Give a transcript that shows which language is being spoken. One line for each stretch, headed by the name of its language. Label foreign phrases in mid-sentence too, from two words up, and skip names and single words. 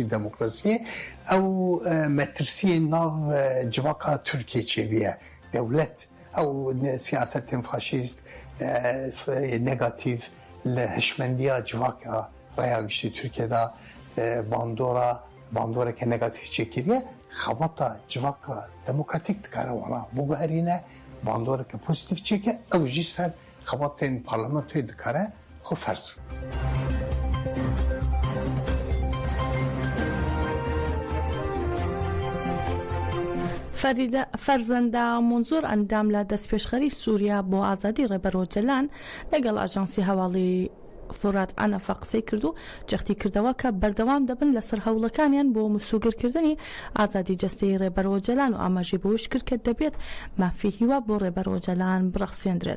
Kurdish: دموکراسی او مترسی ناو جواکا ترکیه چه بیه دولت او سیاست فاشیست نگاتیو لهشمندیا جواکا رای بیشتی ترکیه دا باندورا که نگاتیو چه کریه خواتا جواکا دموکراتیک دکاره وانا بگرینه باندورا که پوزیتیف چه که او جیستر خواتا این پارلمانتوی دکاره خوب فرض
Central Kurdish: فەرزەندە مۆنزۆر ئەندام لە دەستپێشخەری سووریا بۆ ئازادی ڕێبەرۆ جەلان لەگەڵ ئاژانسی هەواڵی فۆرات ئانەفا قسەی کرد و جەختی کردەوە کە بەردەوام دەبن لەسەر هەوڵەکانیان بۆ مسوگرکردنی ئازادی جەستەی ڕێبەرۆ جەلان و ئاماژەی بەوەش کرد کە دەبێت مافی هیوا بۆ ڕێبەرۆ جەلان بڕەخسێندرێت.